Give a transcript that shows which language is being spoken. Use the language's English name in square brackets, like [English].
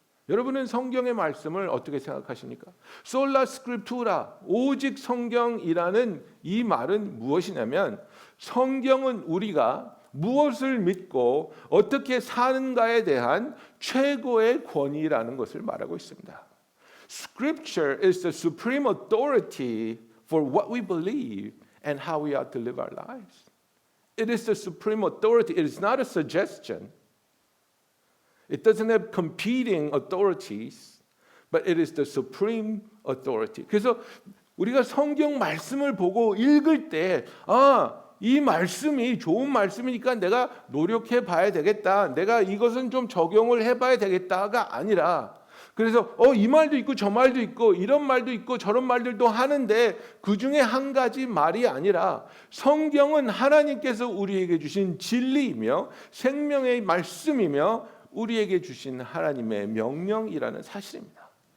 [Korean] 여러분은 성경의 말씀을 어떻게 생각하십니까? 솔라 스크립투라, 오직 성경이라는 이 말은 무엇이냐면 성경은 우리가 무엇을 믿고 어떻게 사는가에 대한 최고의 권위라는 것을 말하고 있습니다. [English] Scripture is the supreme authority for what we believe and how we ought to live our lives. It is the supreme authority. It is not a suggestion. It doesn't have competing authorities, but it is the supreme authority. [Korean] 그래서 우리가 성경 말씀을 보고 읽을 때, 이 말씀이 좋은 말씀이니까 내가 노력해 봐야 되겠다. 내가 이것은 좀 적용을 해 봐야 되겠다가 아니라, 그래서 이 말도 있고 저 말도 있고 이런 말도 있고 저런 말들도 하는데 그 중에 한 가지 말이 아니라 성경은 하나님께서 우리에게 주신 진리이며 생명의 말씀이며 우리에게 주신 하나님의 명령이라는 사실입니다.